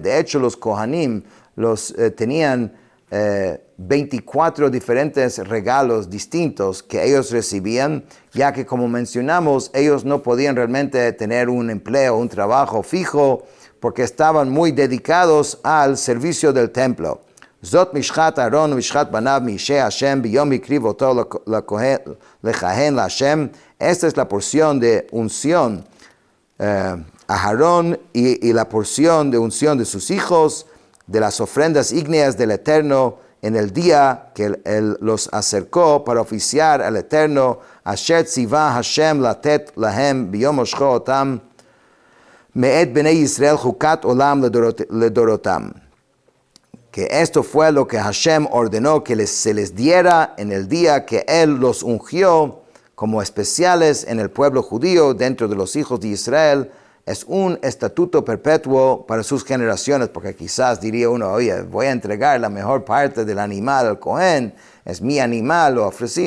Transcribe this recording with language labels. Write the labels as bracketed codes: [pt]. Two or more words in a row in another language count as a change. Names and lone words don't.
[es] De hecho, los Kohanim tenían 24 diferentes regalos distintos que ellos recibían, ya que, como mencionamos, ellos no podían realmente tener un empleo, un trabajo fijo, porque estaban muy dedicados al servicio del templo. [he] זאת משחת אהרן משחת בניו מאשי השם ביום הקריב אותו לכהן להשם. [es] Esta es la porción de unción a Aarón y la porción de unción de sus hijos, de las ofrendas ígneas del Eterno en el día que él los acercó para oficiar al Eterno. [he] אשר צוה השם לתת להם ביום משחו אתם מאת בני ישראל חקת עולם לדרתם. [es] Que esto fue lo que Hashem ordenó que se les diera en el día que Él los ungió como especiales en el pueblo judío dentro de los hijos de Israel. Es un estatuto perpetuo para sus generaciones, porque quizás diría uno, oye, voy a entregar la mejor parte del animal al Cohen, es mi animal, lo ofrecí.